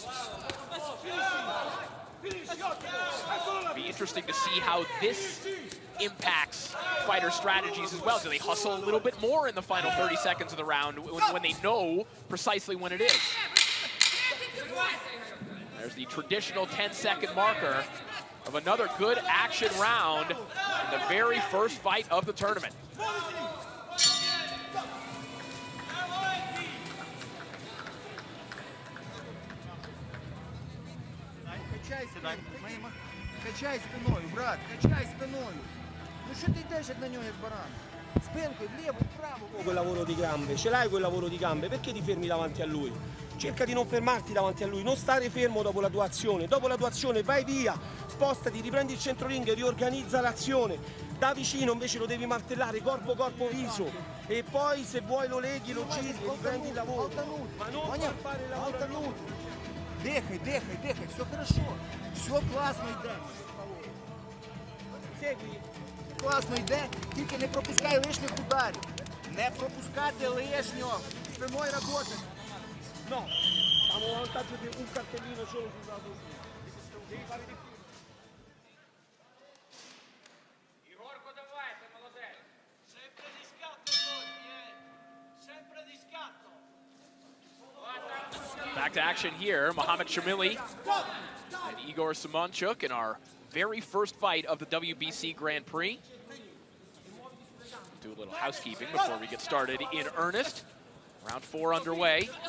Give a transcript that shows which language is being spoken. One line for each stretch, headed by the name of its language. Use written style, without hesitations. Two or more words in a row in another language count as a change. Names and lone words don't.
English: It'll be interesting to see how this impacts fighter strategies as well. Do they hustle a little bit more in the final 30 seconds of the round when they know precisely when it is? There's the traditional 10-second marker of another good action round in the very first fight of the tournament.
Ukrainian: Качай спиною, брат, качай спиною. Ну що ти йдеш на нього як баран? Спинкою, вліво, вправо.
Italian: Quel lavoro di gambe, ce l'hai quel lavoro di gambe, perché ti fermi davanti a lui? Cerca di non fermarti davanti a lui, non stare fermo dopo la tua azione. Dopo la tua azione vai via, spostati, riprendi il centro ring, riorganizza l'azione. Da vicino invece lo devi martellare, corpo, corpo, viso. E poi se vuoi lo leghi, lo giri, riprendi il lavoro. Ma non far fare il lavoro.
Ukrainian: Дихай, дихай, дихай,
Russian: все хорошо.
Ukrainian: Все класно йде. Сегуй. Класно йде, тільки не пропускай лишніх ударів. Не пропускати лишнього. Спиною роботи.
Italian: No, stiamo a vantaggio di un cartellino solo sul lato. Devi fare di più. Igorko,
Ukrainian: давай, ти молодець.
Italian: Sempre di scatto poi, sempre di scatto.
English: Back to action here, Mohamed Shamili and Igor Simonchuk in our very first fight of the WBC Grand Prix. Do a little housekeeping before we get started in earnest. Round 4 underway.